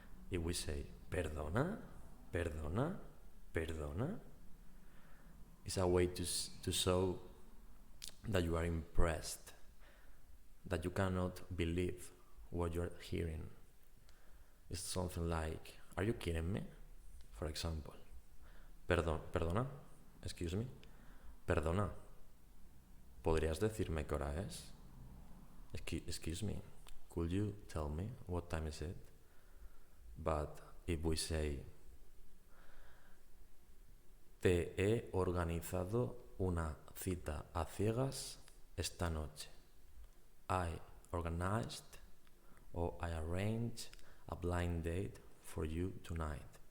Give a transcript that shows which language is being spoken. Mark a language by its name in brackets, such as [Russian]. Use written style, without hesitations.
[English] If we say perdona, perdona, perdona, it's a way to show that you are impressed, that you cannot believe what you're hearing. It's something like, are you kidding me? For example, [Spanish] perdona, [English] excuse me, [Spanish] perdona, ¿podrías decirme qué hora es? [English] Excuse me, could you tell me what time is it? But if we say, [Spanish] te he organizado una cita a ciegas esta noche. [English] I organized or I arranged a blind date for you tonight.